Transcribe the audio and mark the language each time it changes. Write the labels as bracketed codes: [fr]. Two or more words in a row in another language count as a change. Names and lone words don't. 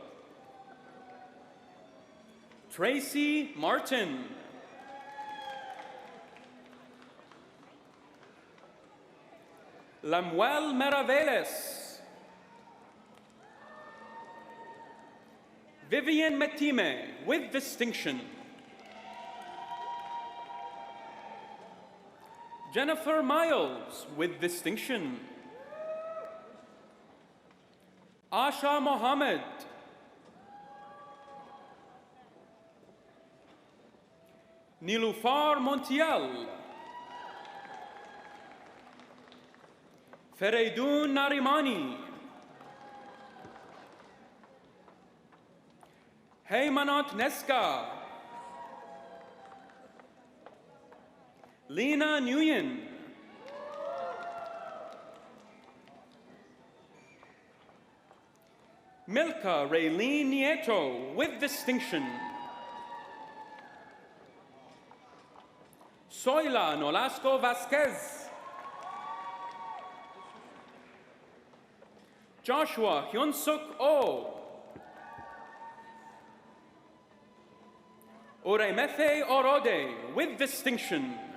[en] Tracy Martin. Lamuel Meraveles. Vivian Metime with distinction. Jennifer Miles with distinction. Asha Mohammed. Nilufar Montiel. Fereydun Narimani. Heymanot Neska. Lena Nguyen. Milka Raylene Nieto, with distinction. Soyla Nolasco Vasquez. Joshua Hyunsuk Oh. Oremethe Orode, with distinction.